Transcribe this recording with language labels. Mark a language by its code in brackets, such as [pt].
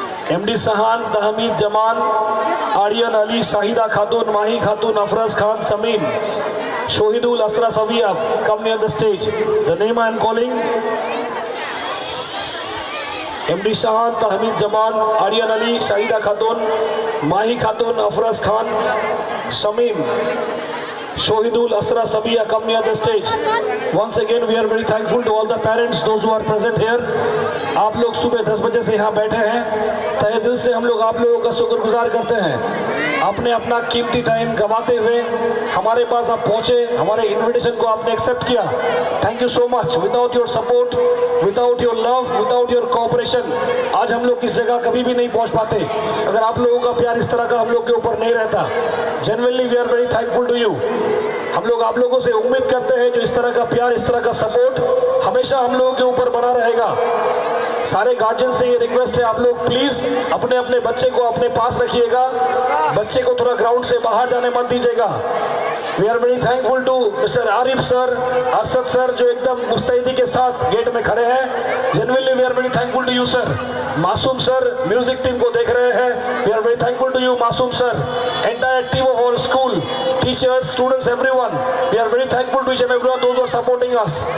[en] MD Sahan, Tahmid Zaman, Aryan Ali, Shahida Khatun, Mahi Khatun, Afraz Khan, Samim, Shohidul Asra Sabiya, come near the stage. The name I am calling: MD Sahan, Tahmid Zaman, Aryan Ali, Shahida Khatun, Mahi Khatun, Afraz Khan, Samim, Shohidul Asra Sabiya, come near the stage. Once again we are very thankful to all the parents, those who are present here. [hi] आप लोग सुबह 10 बजे से यहाँ बैठे हैं, तहे दिल से हम लोग आप लोगों का शुक्रगुजार करते हैं। आपने अपना कीमती टाइम गंवाते हुए हमारे पास आप पहुँचे, हमारे इन्विटेशन को आपने एक्सेप्ट किया। Thank you so much. [en] without your support, without your love, without your cooperation [hi] आज हम लोग इस जगह कभी भी नहीं पहुँच पाते। अगर आप लोगों का प्यार इस तरह का हम लोग के ऊपर नहीं रहता। [en] Genuinely we are very thankful to you. [hi] हम लोग आप लोगों से उम्मीद करते हैं जो इस तरह का प्यार, इस तरह का सपोर्ट हमेशा हम लोगों के ऊपर बना रहेगा। सारे गार्जियन से ये रिक्वेस्ट है, आप लोग प्लीज़ अपने अपने बच्चे को अपने पास रखिएगा, बच्चे को थोड़ा ग्राउंड से बाहर जाने मत दीजिएगा। [en] we are very thankful to mister Arif sir, Arshad sir [hi] जो एकदम मुस्तैदी के साथ गेट में खड़े हैं। [en] Genuinely we are very thankful to you sir. [hi] मासूम सर म्यूजिक टीम को देख रहे हैं, [en] We are very thankful to you Masum sir. Entire team of our school, teachers, students, everyone, we are very thankful to each and everyone those who are supporting us.